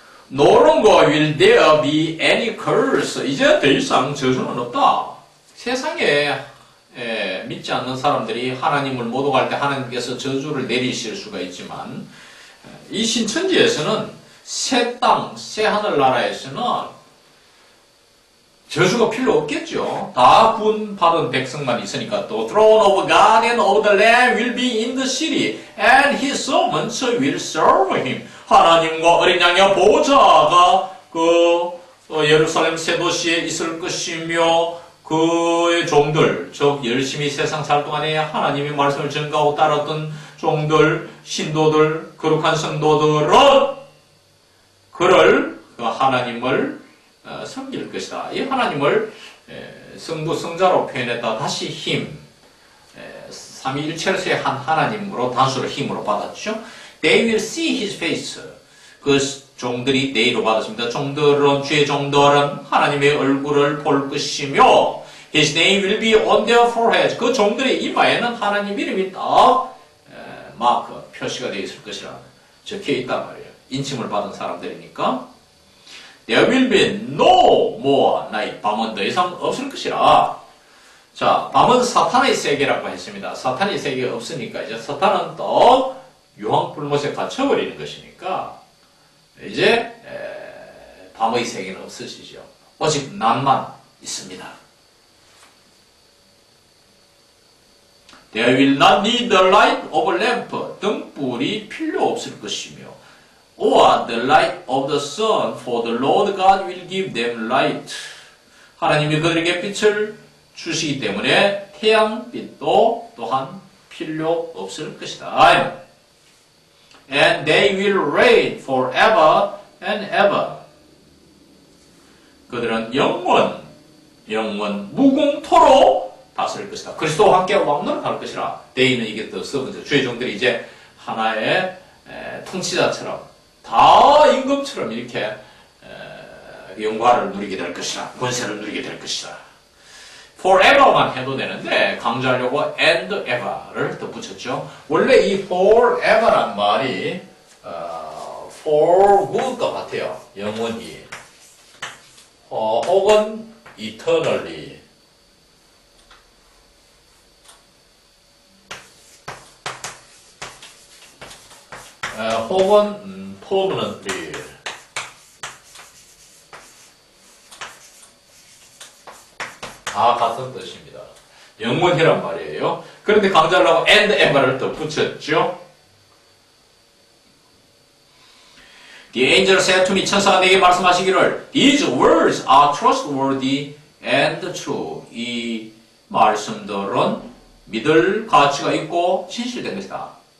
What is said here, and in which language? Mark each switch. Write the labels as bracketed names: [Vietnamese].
[English] No longer will there be any curse. [Korean] 이제 더 이상 저주는 없다. 세상에 믿지 않는 사람들이 하나님을 모독할 때 하나님께서 저주를 내리실 수가 있지만 이 신천지에서는 새 땅, 새 하늘나라에서는 저주가 필요 없겠죠. 다 구원받은 백성만 있으니까 또 [English] throne of God and of the Lamb will be in the city and his servants will serve him. [Korean] 하나님과 어린 양의 보좌가 예루살렘 새 도시에 있을 것이며 그의 종들, 즉 열심히 세상 살 동안에 하나님의 말씀을 전가하고 따랐던 종들, 신도들, 거룩한 성도들은 그를 그 하나님을 섬길 것이다. 이 하나님을 성부, 성자로 표현했다. 다시 힘, 삼위일체로서의 한 하나님으로 단수를 힘으로 받았죠. [English] They will see his face. [Korean] 그 종들이 네이로 받았습니다. 종들은, 주의 종들은 하나님의 얼굴을 볼 것이며 [English] His name will be on their foreheads. [Korean] 그 종들의 이마에는 하나님 이름이 딱 마크, 표시가 되어 있을 것이라 적혀 있단 말이에요. 인침을 받은 사람들이니까 [English] There will be no more night. [Korean] 밤은 더 이상 없을 것이라. 자, 밤은 사탄의 세계라고 했습니다. 사탄의 세계가 없으니까 이제 사탄은 또 유황불못에 갇혀버리는 것이니까 이제 밤의 세계는 없으시죠. 오직 낮만 있습니다. [English] There will not need the light of a lamp. [Korean] 등불이 필요 없을 것이며 [English] or the light of the sun, for the Lord God will give them light. [Korean] 하나님이 그들에게 빛을 주시기 때문에 태양빛도 또한 필요 없을 것이다. [English] And they will reign forever and ever. [Korean] 그들은 영원 무궁토록 다스릴 것이다. 그리스도와 함께 왕노릇할 것이라. They는 이게 또 세 번째 주의 종들이 이제 하나의 통치자처럼 다 임금처럼 이렇게 영광을 누리게 될 것이다. 권세를 누리게 될 것이다. forever만 해도 되는데 강조하려고 and ever를 덧붙였죠. 원래 이 forever란 말이 for good과 같아요. 영원히 혹은 eternally 혹은 permanently. 다 같은 뜻입니다. 영원히란 말이에요. 그런데 강조하려고 and ever를 더 붙였죠. [English] The angel said to me, [Korean] 천사가 내게 말씀하시기를 [English] These words are trustworthy and true. [Korean] 이 말씀들은 믿을 가치가 있고 진실된 것이다.